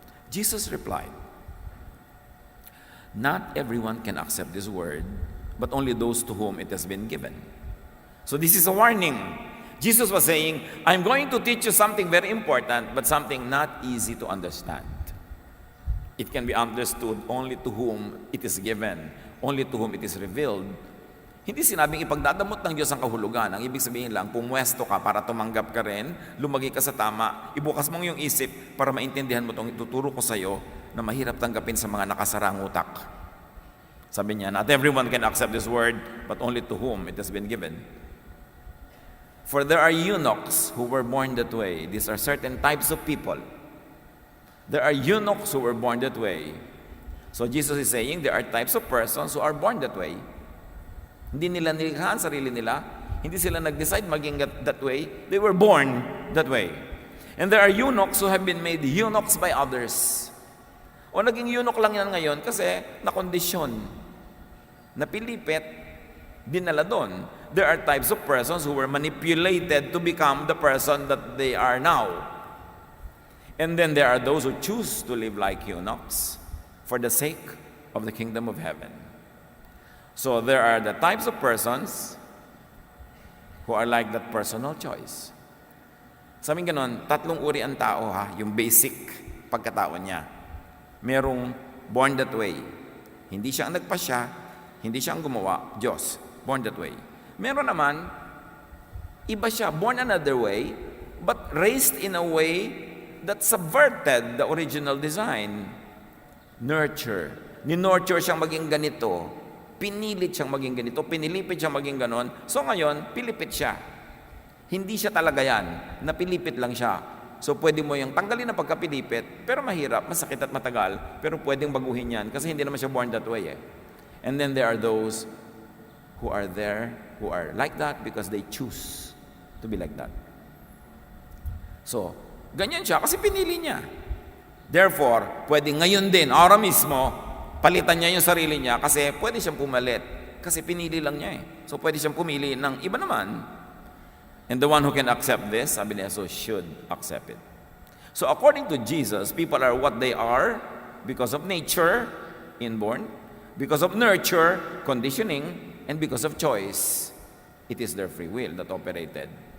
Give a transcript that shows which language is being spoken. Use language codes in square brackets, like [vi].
[en] Jesus replied, "Not everyone can accept this word, but only those to whom it has been given." So this is a warning. Jesus was saying, I'm going to teach you something very important, but something not easy to understand. It can be understood only to whom it is given, only to whom it is revealed. [tl] Hindi sinabing ipagdadamot ng Diyos ang kahulugan. Ang ibig sabihin lang, pumwesto ka para tumanggap ka rin, lumagi ka sa tama, ibukas mong yung isip para maintindihan mo itong ituturo ko sa iyo na mahirap tanggapin sa mga nakasarang utak. Sabi niya, [en] not everyone can accept this word, but only to whom it has been given. For there are eunuchs who were born that way. These are certain types of people. There are eunuchs who were born that way. So Jesus is saying there are types of persons who are born that way. [tl] Hindi nila nilikhaan sarili nila. Hindi sila nag-decide maging [en] that way. They were born that way. And there are eunuchs who have been made eunuchs by others. [tl] O naging eunuch lang yan ngayon kasi nakondisyon, napilipit, dinala doon. [en] There are types of persons who were manipulated to become the person that they are now. And then there are those who choose to live like eunuchs for the sake of the kingdom of heaven. So there are the types of persons who are like that personal choice. [tl] Sabi ganon, tatlong uri ang tao yung basic pagkatao niya. Merong [en] born that way. [tl] Hindi siya ang nagpasya, hindi siya ang gumawa, Diyos. [en] Born that way. [tl] Meron naman, iba siya, [en] born another way, but raised in a way that subverted the original design. [tl] Nurture. Ni-nurture siyang maging ganito. Pinilit siyang maging ganito. Pinilipit siyang maging ganon. So ngayon, pilipit siya. Hindi siya talaga yan. Napilipit lang siya. So pwede mo yung tanggalin na pagkapilipit, pero mahirap, masakit at matagal, pero pwedeng baguhin yan kasi hindi naman siya [en] born that way. And then there are those who are there, who are like that because they choose to be like that. [tl] So, ganyan siya kasi pinili niya. [en] Therefore, [tl] pwede ngayon din, araw mismo, palitan niya yung sarili niya kasi pwede siyang pumalit. Kasi pinili lang niya So, pwede siyang pumili ng iba naman. [en] And the one who can accept this, [tl] sabi niya, [en] so should accept it. So, according to Jesus, people are what they are because of nature, inborn, because of nurture, conditioning, and because of choice. It is their free will that operated.